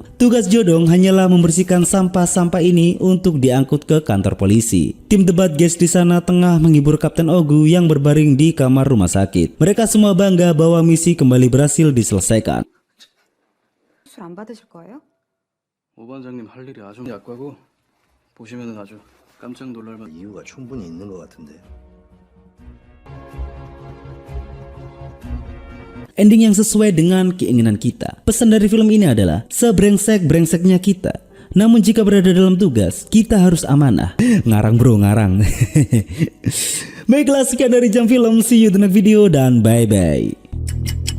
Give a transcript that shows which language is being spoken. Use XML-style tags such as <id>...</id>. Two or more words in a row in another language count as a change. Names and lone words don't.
<id>Tugas Jodong hanyalah membersihkan sampah-sampah ini untuk diangkut ke kantor polisi. Tim The Bad Guys di sana tengah menghibur Kapten Ogu yang berbaring di kamar rumah sakit. Mereka semua bangga bahwa misi kembali berhasil diselesaikan.</id> <ko>술 안 받으실 거예요? 오 반장님 할 일이 아주 약하고 보시면은 아주 깜짝 놀랄만. 이유가 충분히 있는 것 같은데.</ko> <id>Ending yang sesuai dengan keinginan kita. Pesan dari film ini adalah sebrengsek-brengseknya kita, namun jika berada dalam tugas, kita harus amanah. Ngarang bro, ngarang. Baiklah, sekian dari Jam Film.</id> <en>See you di next video dan bye-bye.</en>